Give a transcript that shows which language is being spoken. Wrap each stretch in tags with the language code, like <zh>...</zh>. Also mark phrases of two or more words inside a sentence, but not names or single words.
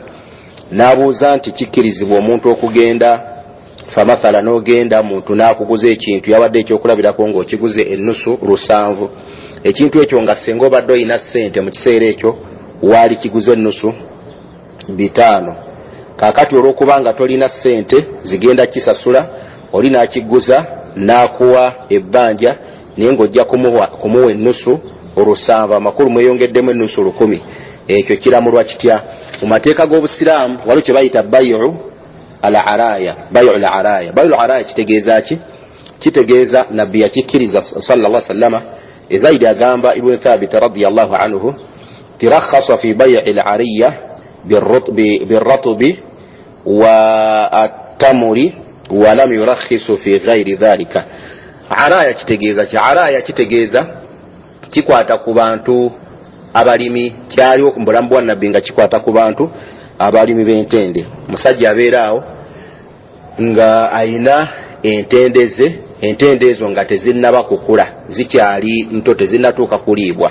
<lg>N'abuuza nti kikkirizibwa omuntu okugenda famathala n'ogenda muntu n'akuguza ekintu yawadde ekyokulabirako ng'okiguze ennusu 7, ekintu ekyo nga senga obadde olina ssente mu kiseera ekyo waali kiguze ennusu 5, kakati olw'okubanga tolina ssente zigenda kisasula oli n'akiguza n'akuwa ebbanja naye ng'ojja kumuwa ennusu 7, amakulu mweyongeddemu ennusu 10, ekyo kiramulwa kitya? Mu mateeka g'obusiraamu waliwo kye bayita</lg> <ar>بيع العرايا. بيع العرايا</ar> <lg>kitegeeza ki? Kitegeeza nabbi yakikkiriza</lg> <ar>صلى الله عليه وسلم. Zaidi agamba Ibn Thabit رضي الله عنه رخص في بيع العرية بالرطب والتمر ولم يرخص في غير ذلك.</ar> <lg>Araya kitegeeza ki? Araya kitegeeza kikwata ku bantu abalimi, kyaliwo ku bulamu bwa nabbi nga kikwata ku bantu abalimi b'entende. Musajja abeeraawo nga ayina entende ezo nga tezinnaba kukula, zikyali nto, tezinnatuuka kuliibwa.</lg>